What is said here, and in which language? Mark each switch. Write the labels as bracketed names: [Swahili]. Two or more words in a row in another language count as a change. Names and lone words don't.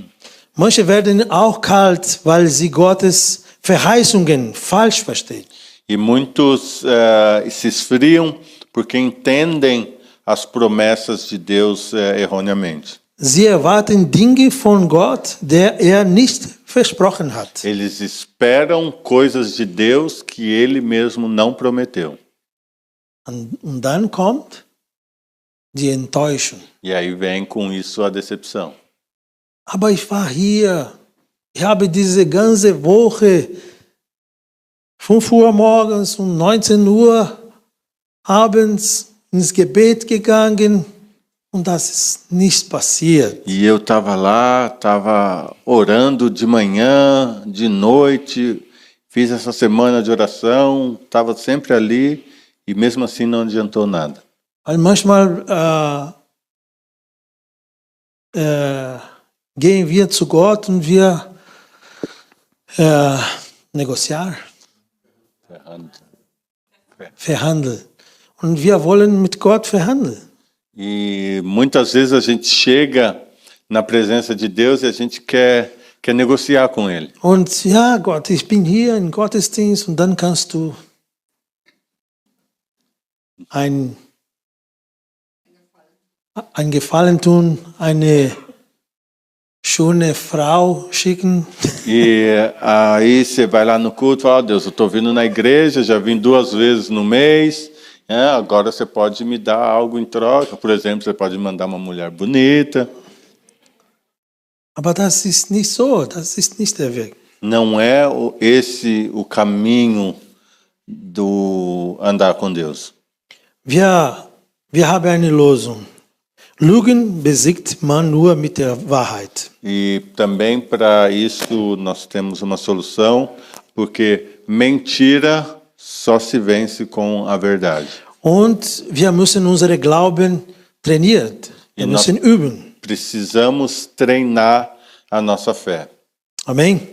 [German] Manche werden auch kalt, weil sie Gottes Verheißungen falsch verstehen. [Portuguese] E muitos se esfriam porque entendem as promessas de Deus erroneamente. [German] Sie erwarten Dinge von Gott, der nicht versprochen hat. [Portuguese] Eles esperam coisas de Deus que ele mesmo não prometeu. [German] Und dann kommt die Enttäuschung. [Portuguese] E aí vem com isso a decepção. [German] Aber ich war hier. Ich habe diese ganze Woche 5 Uhr morgens und 19 Uhr abends ins Gebet gegangen und das ist nichts passiert. [Portuguese] E eu estava lá, estava orando de manhã, de noite, fiz essa semana de oração, estava sempre ali e mesmo assim não adiantou nada. [German] Weil manchmal gehen wir zu Gott und wir negociar, verhandeln. Und wir wollen mit Gott verhandeln. [Portuguese] E muitas vezes a gente chega na presença de Deus e a gente quer negociar com Ele. [German] Und ja, Gott, ich bin hier im Gottesdienst und dann kannst du ein Gefallen tun, eine schöne Frau schicken. [Portuguese] E aí você vai lá no culto e fala, Deus, eu estou vindo na igreja, já vim 2 vezes no mês, agora você pode me dar algo em troca. Por exemplo, você pode mandar uma mulher bonita. [German] Aber das ist nicht so, das ist nicht der Weg. [Portuguese] Não é esse o caminho do andar com Deus. [German] Wir haben eine Lösung. Lügen besiegt man nur mit der Wahrheit. [Portuguese] E também para isso nós temos uma solução, porque mentira só se vence com a verdade. [German] Und wir müssen unsere Glauben trainieren. Wir müssen üben. [Portuguese] Precisamos treinar a nossa fé. Amém?